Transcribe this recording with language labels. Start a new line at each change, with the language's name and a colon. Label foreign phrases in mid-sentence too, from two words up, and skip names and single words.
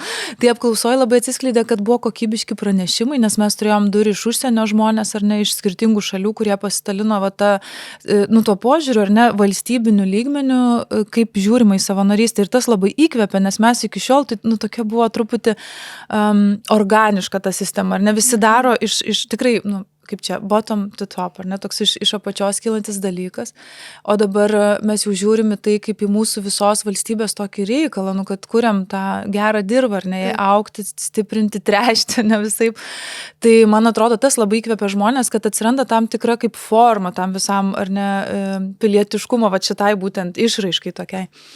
Lithuanian: Tai apklausoje labai atsiskleidė, kad buvo kokybiški pranešimai, nes mes turėjom 2 iš užsienio žmonės, ar ne, iš skirtingų šalių, kurie pasidalino tuo požiūriu, ar ne, valstybiniu lygmeniu, kaip žiūrima į savanorystę. Ir tas labai įkvepia, nes mes iki šiol, tai tokia buvo truputį organiška ta sistema, ar ne, visi daro iš tikrai, kaip čia,
English: bottom to top,
Lithuanian: ar ne, toks iš apačios kylantis dalykas, o dabar mes jau žiūrime tai kaip į mūsų visos valstybės tokį reikalą, kad kuriam tą gerą dirvą, ar ne, augti, stiprinti, trešti, ne visaip. Tai man atrodo, tas labai įkvepia žmonės, kad atsiranda tam tikra kaip forma tam visam, ar ne, pilietiškumo, šitai būtent išraiškai tokiai.